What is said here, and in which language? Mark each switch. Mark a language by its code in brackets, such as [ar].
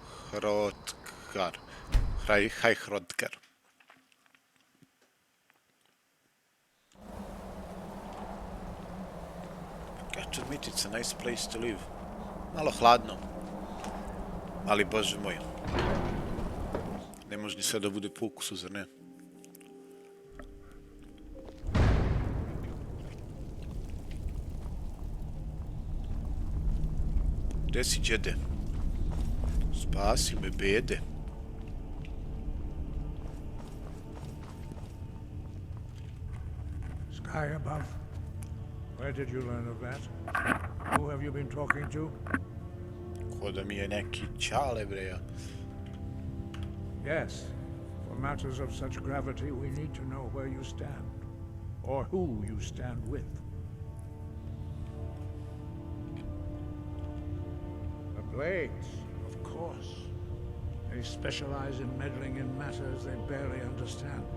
[sr] Hrotkar. Haj Hrotkar. [en] Got to admit, it's a nice place to live. [sr] Malo hladno. Ali, bože moj. Ne može ni sve da bude po ukusu, zar ne? Gde si, djede? Spasi me, bede. [en] Sky above. Where did you learn of that? Who have you been talking to? [sr] Ko da mi je neki čale, breja. [en] Yes. For matters of such gravity, we need to know where you stand. Or who you stand with. The Blades, of course. They specialize in meddling in matters they barely understand.